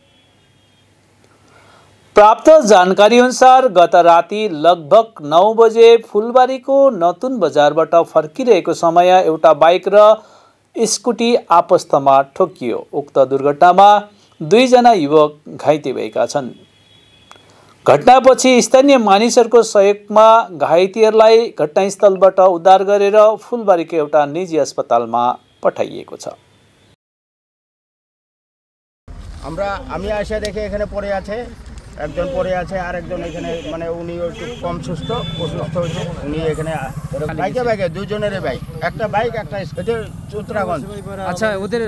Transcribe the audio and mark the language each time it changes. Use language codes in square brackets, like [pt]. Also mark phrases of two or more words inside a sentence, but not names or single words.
[ne] प्राप्त जानकारी अनुसार गत राति लगभग 9 बजे फुलबारीको नतुन बजारबाट फर्किरहेको समय एउटा बाइक र स्कुटी आपसमा ठोकियो। उक्त दुर्घटनामा 2 जना युवक घाइते भएका छन्। घटनापछि स्थानीय मानिसहरूको सहयोगमा घाइतेहरूलाई घटनास्थलबाट उद्धार गरेर फुलबारीको एउटा निजी अस्पतालमा पठाइएको छ। [bn] আমি এসে দেখে এখানে পড়ে আছে, একজন পড়ে আছে আর একজন এখানে মানে উনি একটু কম অসুস্থ হয়েছে। উনি এখানে বাইকে দুজনেরই বাইক, একটা বাইক একটা চুতরাগঞ্জ। আচ্ছা, ওদের